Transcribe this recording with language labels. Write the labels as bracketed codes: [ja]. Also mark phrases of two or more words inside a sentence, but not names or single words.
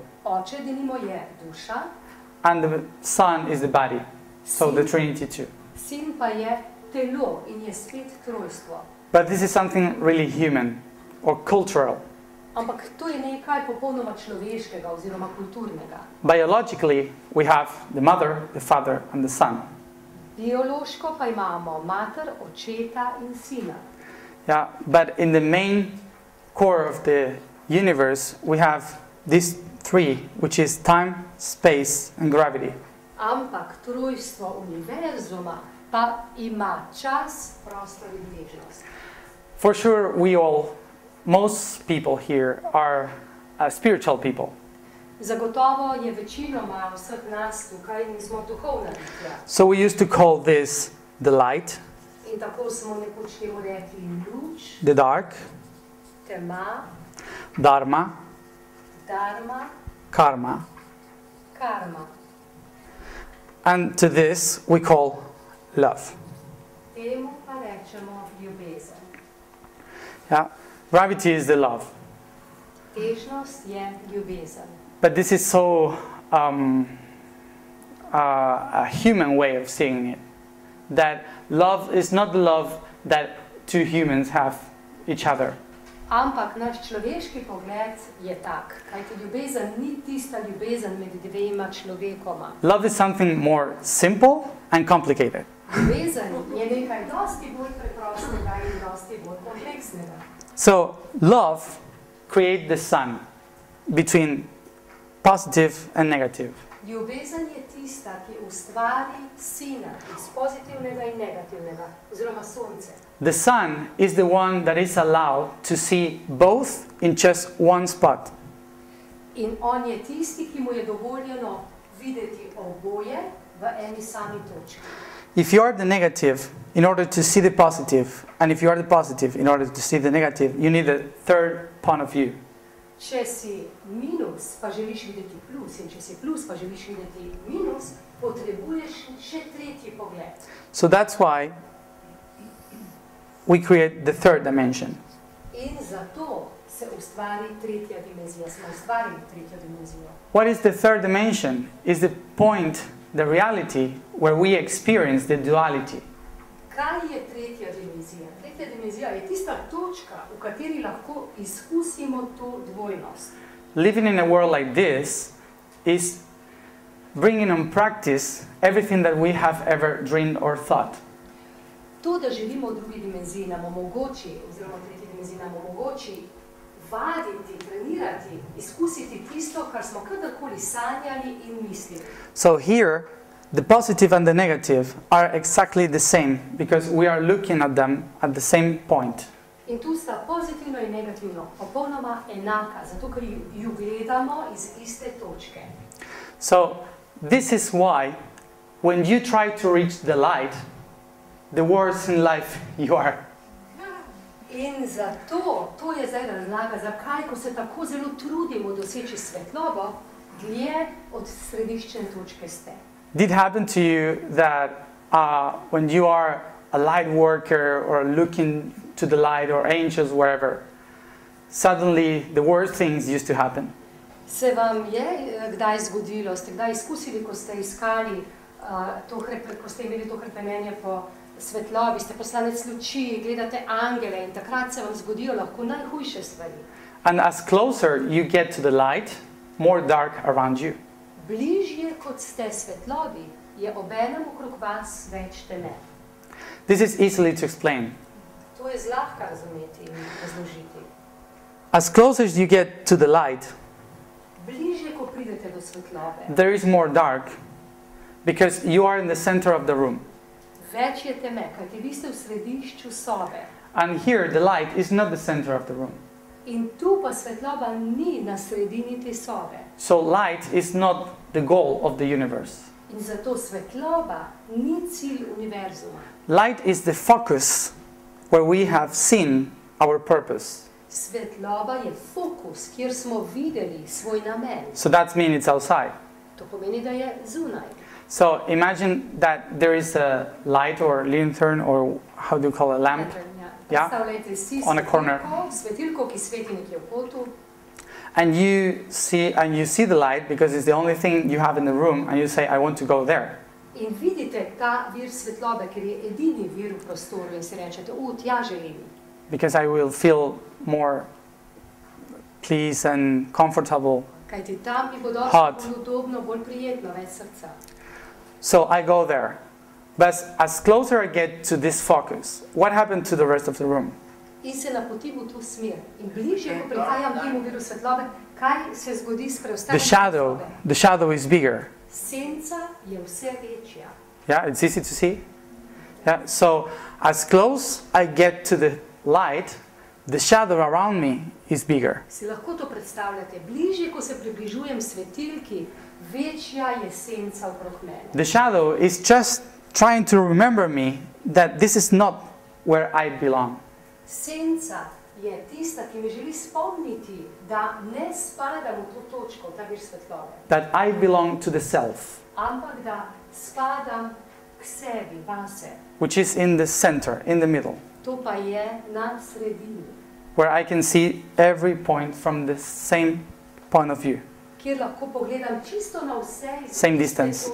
[sl] Oče, denimo, je duša. [en] And the Son is the body. So the Trinity too. [sl] Sin pa je telo in je spet trojstvo. [en] But this is something really human or cultural. [sl] Ampak to je nekaj popolnoma človeškega oziroma kulturnega. [en] Biologically, we have the Mother, the Father, and the Son. [sl] Biološko pa imamo mater, očeta in sina. [en] Yeah, but in the main core of the universe, we have these three, which is time, space, and gravity. [sl] Ampak trojstvo univerzuma pa ima čas, prostor in bežnost. [en] For sure, most people here are spiritual people. [sl] Zagotovo je večinoma vseh nas tukaj in smo duhovna bitja. [en] So we used to call this the light, [sl] In tako smo nekoč temu rekli luč, [en] the dark, [sl] tema, [en] dharma, [sl] dharma, [en] karma. [sl] karma. [en] And to this we call love. [sl] Temu pa rečemo ljubezen. [en] Yeah? Gravity is the love. [sl] Težnost je ljubezen. [en] But this is so a human way of seeing it. That love is not the love that two humans have each other. [sl] Ampak naš človeški pogled je tak, kajti ljubezen ni tista ljubezen med dvema človekoma. [en] Love is something more simple and complicated. [sl] Ljubezen je nekaj dosti bolj preprostega in dosti bolj kompleksnega. [en] So love creates the sun between positive and negative. [sl] Ljubezen je tista, ki ustvari sina iz pozitivnega in negativnega, oziroma sonce. [en] The sun is the one that is allowed to see both in just one spot. [sl] In on je tisti, ki mu je dovoljeno videti oboje v eni sami točki. [en] If you are the negative, in order to see the positive, and if you are the positive, in order to see the negative, you need a third point of view. [sl] Če si minus, pa želiš videti plus, in če si plus, pa želiš videti minus, potrebuješ še tretji pogled. [en] So that's why we create the third dimension. [sl] In zato se ustvari tretja dimenzija, smo ustvarili tretjo dimenzijo. [en] What is the third dimension? Is the point, the reality, where we experience the duality. [sl] Kaj je tretja dimenzija? Tretja dimenzija je tista točka, v kateri lahko izkusimo to dvojnost. [en] Living in a world like this is bringing on practice everything that we have ever dreamed or thought. [sl] To, da živimo v drugi dimenziji, nam omogoči, oziroma v tretji dimenziji nam omogoči vaditi, trenirati, izkusiti tisto, kar smo kadarkoli sanjali in mislili. [en] So here, the positive and the negative are exactly the same because we are looking at them at the same point. [sl] In tu sta pozitivno in negativno popolnoma enaka, zato ker ju gledamo iz iste točke. [en] So this is why when you try to reach the light, the worse in life you are. [sl] In zato, to je zdaj razlaga, zakaj, ko se tako zelo trudimo doseči svetlobo, dlje od središčne točke ste. [en] Did it happen to you that when you are a light worker or looking to the light or angels, wherever, suddenly the worst things used to happen? [sl] Se vam je kdaj zgodilo, ste kdaj izkusili, ko ste iskali, ko ste imeli to hrepenenje po svetlobi, ste poslanec luči, gledate angele in takrat se vam zgodijo lahko najhujše stvari. [en] And as closer you get to the light, more dark around you. [sl] Bližje kot ste svetlobi, je obenem okrog vas več teme. [en] This is easily to explain. [sl] To je zlahka razumeti in razložiti. [en] As close as you get to the light, [sl] bližje, ko pridete do svetlobe, [en] there is more dark because you are in the center of the room. [sl] Več je teme, kajti vi ste v središču sobe. [en] And here the light is not the center of the room. [sl] In tu pa svetloba ni na sredini te sobe. [en] So light is not the goal of the universe. [sl] In zato svetloba ni cilj univerzuma. [en] Light is the focus where we have seen our purpose. [sl] Svetloba je fokus, kjer smo videli svoj namen. [en] So that means it's outside. [sl] To pomeni, da je zunaj. [en] So imagine that there is a light or lantern or how do you call it, lamp? Yeah, on a corner. [sl] Svetilko, ki sveti nekje v kotu. [en] And you see the light because it's the only thing you have in the room and you say, I want to go there. [sl] In vidite ta vir svetlobe, ker je edini vir v prostoru in si rečete, tja želim. [en] Because I will feel more pleased and comfortable. [sl] Kajti tam mi bo došlo bolj udobno, bolj prijetno, več srca. [en] So I go there. But as closer I get to this focus, what happened to the rest of the room? [sl] In se napotim v to smer. In bližje, ko prihajam k temu viru svetlobe, kaj se zgodi s preostalim svetlobe? [en] The shadow is bigger. [sl] Senca je vse večja. [en] Yeah, it's easy to see. Yeah, so as close I get to the light, the shadow around me is bigger. [sl] Si lahko to predstavljate? Bližje, ko se približujem svetilki, večja je senca okrog mene. [en] The shadow is just trying to remember me that this is not where I belong. [sl] Senca je tista, ki me želi spomniti, da ne spadam v to točko, ta vir svetlobe. [en] That I belong to the self. [sl] Ampak da spadam k sebi, vase. [en] Which is in the center, in the middle. [sl] To pa je na sredini. [en] Where I can see every point from the same point of view. [sl] Kjer lahko pogledam čisto na vse iz [en] Same [sl] iste [en] distance.